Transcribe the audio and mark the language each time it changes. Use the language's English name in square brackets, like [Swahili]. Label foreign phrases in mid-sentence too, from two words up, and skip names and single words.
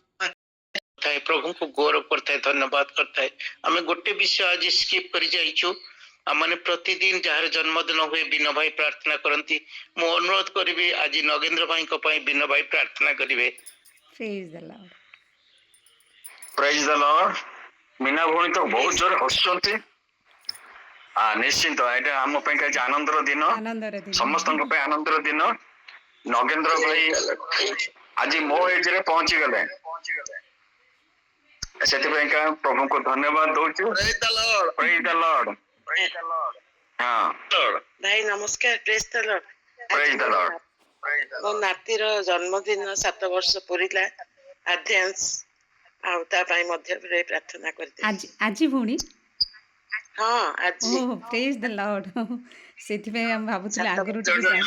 [Odia] ଥାଏ, ପ୍ରଭୁଙ୍କୁ ଗୌରବ କରିଥାଏ, ଧନ୍ୟବାଦ କରିଥାଏ। ଆମେ ଗୋଟେ ବିଷୟ ଆଜି ସ୍କିପ୍ କରି ଯାଇଛୁ। ଆମମାନେ ପ୍ରତିଦିନ ଯାହାର ଜନ୍ମଦିନ ହୁଏ ବିନ ଭାଇ ପ୍ରାର୍ଥନା କରନ୍ତି। ମୁଁ ଅନୁରୋଧ କରିବି ଆଜି ନଗେନ୍ଦ୍ର ଭାଇଙ୍କ ପାଇଁ ବିନ ଭାଇ ପ୍ରାର୍ଥନା କରିବେ। [English] Praise the Lord. Praise the Lord. [Odia] ମୀନା ଭଉଣୀ ତ ବହୁତ ଜୋର ହସୁଛନ୍ତି। ନିଶ୍ଚିନ୍ତ ଏଟା ହମ ପାଇଁ ଆଜି ଆନନ୍ଦର ଦିନ, ଆନନ୍ଦର ଦିନ। ସମସ୍ତଙ୍କ ପାଇଁ ଆନନ୍ଦର ଦିନ। ନଗେନ୍ଦ୍ର ଭାଇ ଆଜି ମୋ ଏଜରେ ପହଞ୍ଚି ଗଲେ, ସେଥିପାଇଁକା ପ୍ରଭୁଙ୍କୁ ଧନ୍ୟବାଦ ଦଉଛୁ। [English] Praise the Lord. Praise the Lord. Praise the Lord. [Odia] ହଁ ଭାଇ ନମସ୍କାର। [English] Praise the Lord. Praise the Lord. [Odia] ମୋ ନାତିର ଜନ୍ମଦିନ 7 ବର୍ଷ ପୁରିଲା। ଆଧ୍ୟାଂଶ ଆଉ ତା ପାଇଁ ମଧ୍ୟ ପ୍ରାର୍ଥନା କରିଦେବି। ଆଜି ଭଉଣୀ ହଁ ଆଜି ଓହ [English] Praise the Lord [Odia] ସେଥିପାଇଁ ଆମେ ଭାବୁଥିଲୁ ଆଗରୁ ଟିକେ